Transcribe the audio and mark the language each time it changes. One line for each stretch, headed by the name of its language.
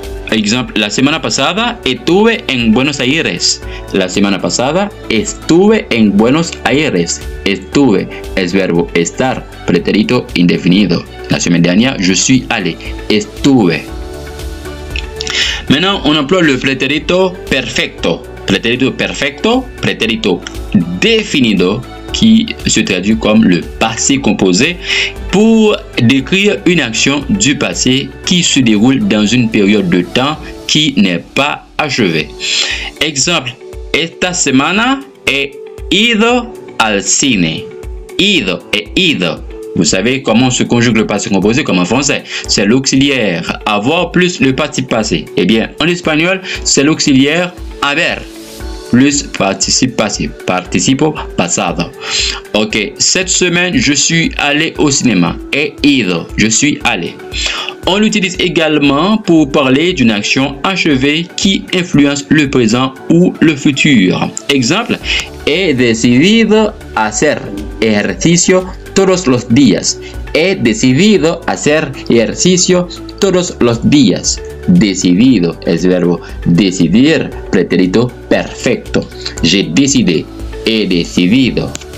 Spanish: Exemple, la semana pasada estuve en Buenos Aires. La semana pasada estuve en Buenos Aires. Estuve es verbo estar, pretérito indefinido.
French: La semaine dernière, je suis allé. Estuve. Maintenant, on emploie le pretérito perfecto. Pretérito perfecto, pretérito definido, qui se traduit comme le passé composé, pour décrire une action du passé qui se déroule dans une période de temps qui n'est pas achevée.
Spanish: Exemple, esta semana he ido al cine.
French: Ido et ido. Vous savez comment se conjugue le passé composé comme en français? C'est l'auxiliaire avoir plus le participe passé. Eh bien, en espagnol, c'est l'auxiliaire haber plus participe passé, participo pasado. Ok, cette semaine, je suis allé au cinéma.
Spanish: He ido,
French: je suis allé. On l'utilise également pour parler d'une action achevée qui influence le présent ou le futur.
Spanish: Exemple, he decidido hacer ejercicio todos los días. He decidido hacer ejercicio todos los días. Decidido es verbo decidir, pretérito perfecto.
French: J'ai décidé,
Spanish: he decidido.